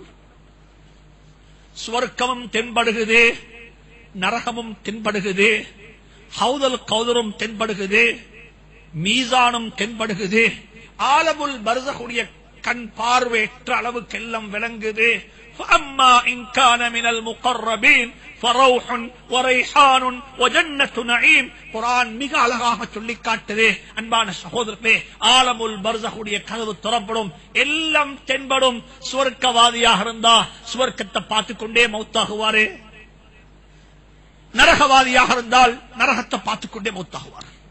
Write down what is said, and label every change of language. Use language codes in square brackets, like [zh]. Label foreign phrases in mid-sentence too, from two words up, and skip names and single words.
[ta] சுவர்க்கமும் தென்படுகிறது, நரகமும் தென்படுகிறது, ஹவுதல் கௌதரும் தென்படுகிறது, மீசானும் தென்படுகிறது. ஆலமுல் பர்ஸஹுடைய கண் பார்வையற்ற அளவுக்கெல்லாம் விளங்குது. [ar] فأما إن كان من المقربين فروح وريحان وجنة نعيم. [ta] குர்ஆன் மிக அழகாக சொல்லி காட்டுது. அன்பான சகோதரர்களே, ஆலமுல் பர்ஸஹுடைய கதவு திறப்படும், எல்லாம் தென்படும். சுவர்க்கவாதியாக இருந்தா சுவர்க்கத்தை பார்த்துக் கொண்டே மௌத்தாகுவாரு, நரகவாதியாக இருந்தால் நரகத்தை பார்த்துக் கொண்டே மௌத்தாகுவார்.